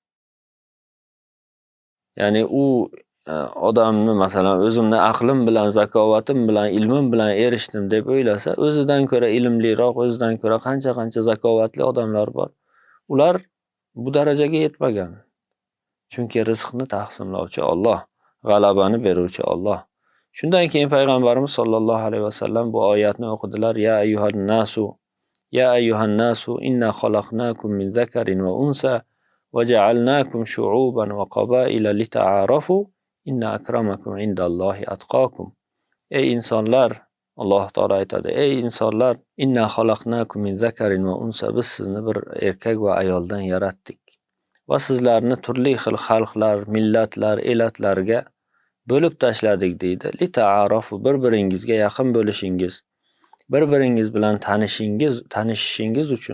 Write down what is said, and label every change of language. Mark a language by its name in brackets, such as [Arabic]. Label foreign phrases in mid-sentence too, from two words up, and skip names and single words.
[Uzbek] Ya'ni u odamni masalan o'zimni aqlim bilan, zakovatim bilan, ilmim bilan erishdim deb o'ylasa, o'zidan ko'ra ilmliroq, o'zidan ko'ra qancha zakovatli odamlar bor. Ular bu darajaga yetmagan. Chunki rizqni taqsimlovchi Alloh, g'alabani beruvchi Alloh. Shundan keyin payg'ambarimiz [Arabic] صلى الله عليه وسلم [Uzbek] bu oyatni o'qidilar. [Arabic] يا أيها الناس إنا خلقناكم من ذكر وأنثى وجعلناكم شعوبا وقبائل لتعارفوا إن أكرمكم عند الله أتقاكم. [Uzbek] Ey insonlar, Alloh taolo aytadi, ey insonlar, [Arabic] إنا خلقناكم من ذكر وأنثى, [Uzbek] biz sizni bir erkak va ayoldan yaratdik. Va sizlarni turli xil xalqlar, millatlar, elatlarga bo'lib tashladik deydi. Lita'arafu, bir-biringizga yaqin bo'lishingiz, bir-biringiz bilan tanishishingiz uchun.